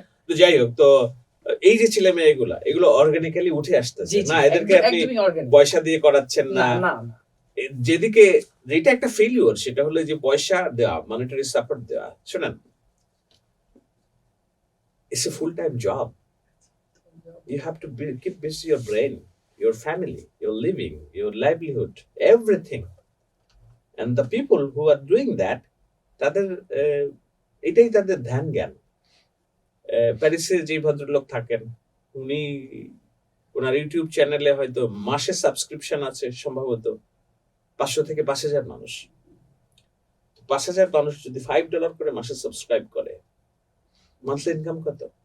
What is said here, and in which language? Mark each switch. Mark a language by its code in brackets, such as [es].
[bn] তো যাই হোক, তো এই যে ছেলে মেয়েগুলা এগুলো অর্গানিক্যালি উঠে আসতেছে না, এদেরকে আপনি পয়সা দিয়ে করাচ্ছেন না। যেদিকে যেটা একটা ফেলিওর সেটা হলো যে পয়সা দেওয়া, মনিটারি সাপোর্ট দেওয়া। শোনেন, [en] it's a full-time job. You have to keep busy your brain, your family, your living, your livelihood, everything. And the people who are doing that, [bn] তাদের এটাই তাদের ধ্যান জ্ঞান। প্যারিসে যে ভদ্রলোক থাকেন, উনি ওনার ইউটিউব চ্যানেলে হয়তো মাসে সাবস্ক্রিপশন আছে সম্ভবত 500 থেকে 5,000 মানুষ। 5,000 মানুষ যদি $5 করে মাসে সাবস্ক্রাইব করে, মান্থলি ইনকাম কত?